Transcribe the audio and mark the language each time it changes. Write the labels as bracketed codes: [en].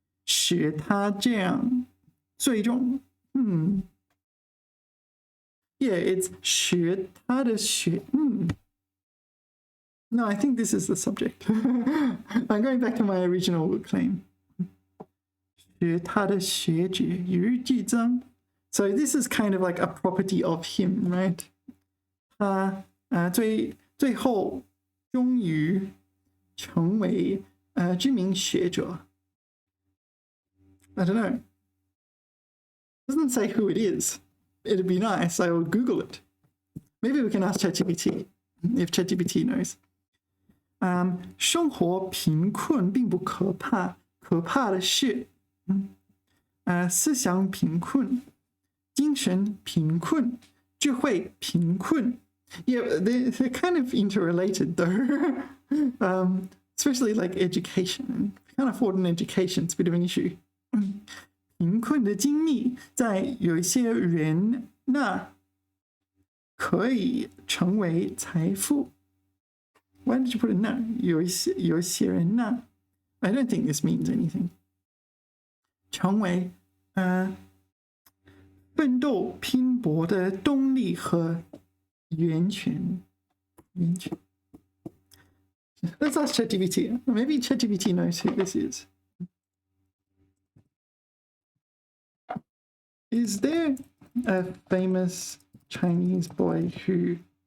[zh] 使他这样最终 [en] Yeah, it's [zh] 学他的学 [en] No, I think this is the subject. I'm going back to my original claim. [zh] 学他的学识与日俱增 [en] So this is kind of like a property of him, right? [zh] 他最后终于成为知名学者。 [en] I don't know. It doesn't say who it is. It'd be nice. I will Google it. Maybe we can ask ChatGPT if ChatGPT knows. [zh] 生活贫困并不可怕，可怕的是思想贫困。精神贫困，智慧贫困。 [en] Yeah, they're kind of interrelated though. Especially like education. Can't afford an education, it's a bit of an issue. [zh] 贫困的经历在有一些人那可以成为财富。 [en] Why did you put it 那？ [zh] 有一些人那 [en] I don't think this means anything. [zh] 成为奋斗拼搏的动力和源泉。 [en] Let's ask ChatGPT. Maybe ChatGPT knows who this is. Is there a famous Chinese boy who